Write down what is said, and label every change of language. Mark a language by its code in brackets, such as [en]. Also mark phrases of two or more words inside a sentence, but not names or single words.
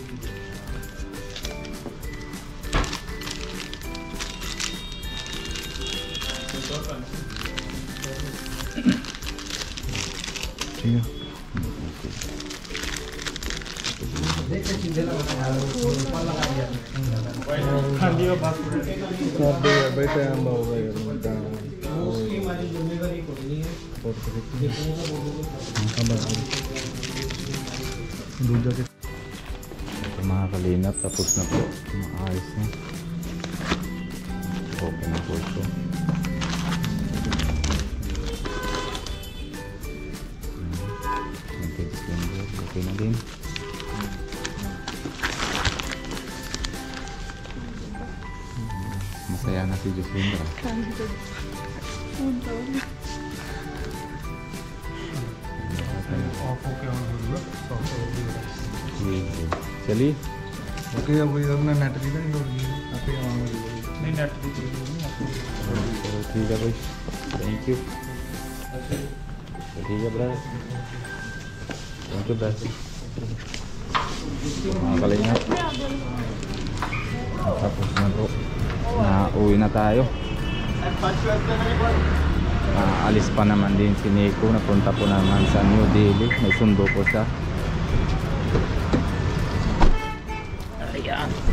[hi] ठीक है हाँ जी वो बस कर दे बेटे हम होगा यार उसकी हमारी जिम्मेदारी कोई नहीं है दूजा के [tl] Ito mga kalingap, tapos na po. Maayos na. Okay na po ito. Okay na din. Masaya na si Jocelyn. [hi] ऑफ होके ऑन हो रही है चलिए ओके अब ये अपना नेट भी नहीं होगी आप ही आवांगे नहीं नेट की चीज़ नहीं चलो ठीक है भाई [en] thank you [hi] ठीक है [en] brother thank you brother [tl] mga kalingap tapos na po na uwi na tayo alis pa naman din si Nico napunta po naman sa New Delhi may sundo po siya ayan